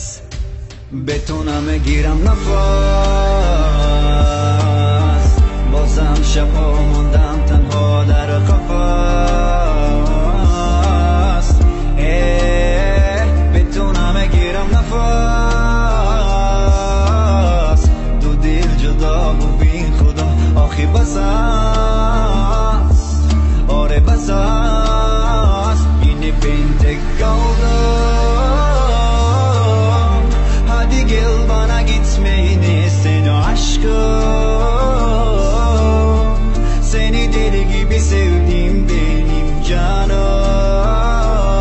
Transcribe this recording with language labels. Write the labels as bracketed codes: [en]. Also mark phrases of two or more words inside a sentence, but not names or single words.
[fa] به تو نمیگیرم نفس، بازم شبا ماندم تنها در قفس. به تو نمیگیرم نفس، دو دل جدا و بین خدا آخی بس است. آره بس است، [tr] yine ben tek kaldım. Hadi gel bana gitmeyini seni aşkım. Seni deli gibi sevdim benim canım.